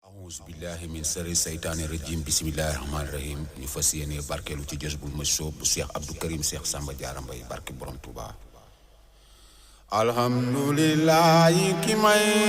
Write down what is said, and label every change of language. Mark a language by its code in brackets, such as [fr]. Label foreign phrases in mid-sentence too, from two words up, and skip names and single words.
[ar] أعوذ بالله من شر الشيطان الرجيم. بسم الله الرحمن الرحيم. [wo] Ñu fas yéene barkeelu ci Jazbul Mashhub bu Cheikh Abdou Karim Cheikh Samba Diarra Mbaye, barke Borom Touba. Alhamdulillahi ki may